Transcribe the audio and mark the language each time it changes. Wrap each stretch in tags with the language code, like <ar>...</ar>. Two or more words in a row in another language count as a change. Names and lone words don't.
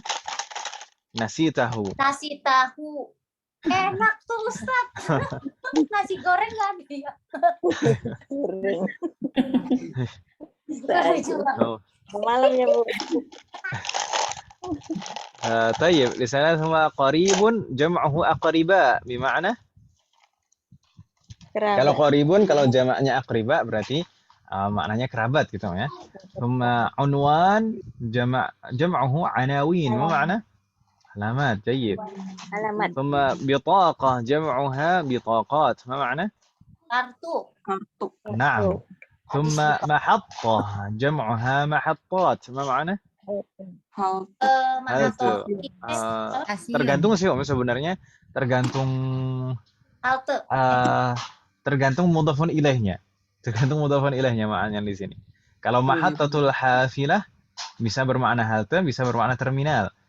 <id>Nasitahu. Enak tuh Ustaz. Nasi goreng nggak ada ya? Malamnya Bu.</id> <ar>طيب</ar> <id>di sana semua</id> <ar>قريب جمعه أقرباء بمعنى?</ar> <id>Kalau qaribun, kalau jamaknya aqriba berarti maknanya kerabat gitu ya.</id> <ar>ثم عنوان جمعه عناوين ما معنى?</ar> <id>Alamat, jayyid. Alamat.</id> <ar>ثم بطاقة جمعها بطاقات ما معنى?</ar> <id>Kartu.</id> <ar>نعم ثم محطة جمعها محطات ما معنى?</ar> <id>Halte. Tergantung sih Om sebenarnya, tergantung Halte. tergantung mudhafun ilaihnya. Tergantung mudhafun ilaihnya maknanya di sini. Kalau</id> <ar>محطة الحافلة</ar> <id>bisa bermakna halte, bisa bermakna terminal.</id>